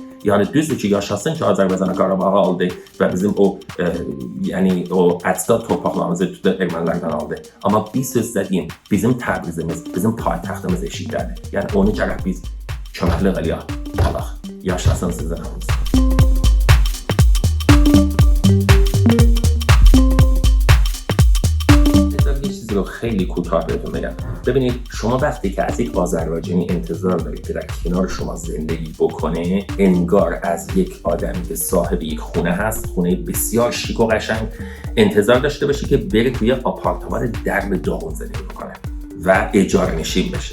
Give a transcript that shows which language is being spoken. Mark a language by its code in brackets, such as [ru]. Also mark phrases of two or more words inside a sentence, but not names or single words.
[az] Yəni düzdür ki, yaşasın ki, Azərbaycana Qarabağı aldı və bizim o yəni o əcdad torpaqlarımızı ermənilərdən aldı. Amma bir söz sizə deyim, bizim Təbrizimiz, bizim paytaxtımız eşikdədir. Yəni onu gərək biz köməklik eləyək, alaq. Yaşasın sizdən hamınız. [fa] یه چیزی رو خیلی کوتاه بهتون بگم. ببینید شما وقتی که از یک آذربایجانی انتظار دارید که در کنار شما زندگی بکنه، انگار از یک آدمی که صاحب یک خونه هست، خونه بسیار شیک و قشنگ، انتظار داشته باشی که بره توی آپارتمان درب داغون زندگی بکنه و اجاره نشین بشه.